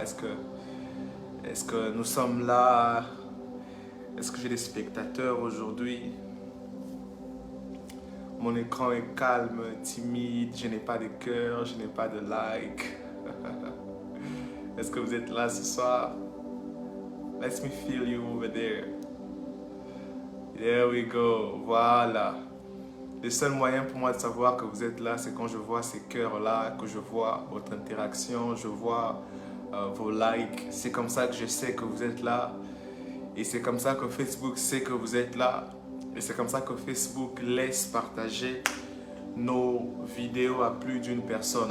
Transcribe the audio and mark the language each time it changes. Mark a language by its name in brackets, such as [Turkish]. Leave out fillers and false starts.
[French] Est-ce que nous sommes là? Est-ce que j'ai des spectateurs aujourd'hui? Mon écran est calme, timide, je n'ai pas de cœur, je n'ai pas de like. Est-ce que vous êtes là ce soir? [English] Let me feel you over there. There we go, voilà. [French] Le seul moyen pour moi de savoir que vous êtes là, c'est quand je vois ces cœurs-là, que je vois votre interaction, je vois vos likes. C'est comme ça que je sais que vous êtes là. Et c'est comme ça que Facebook sait que vous êtes là. Et c'est comme ça que Facebook laisse partager nos vidéos à plus d'une personne.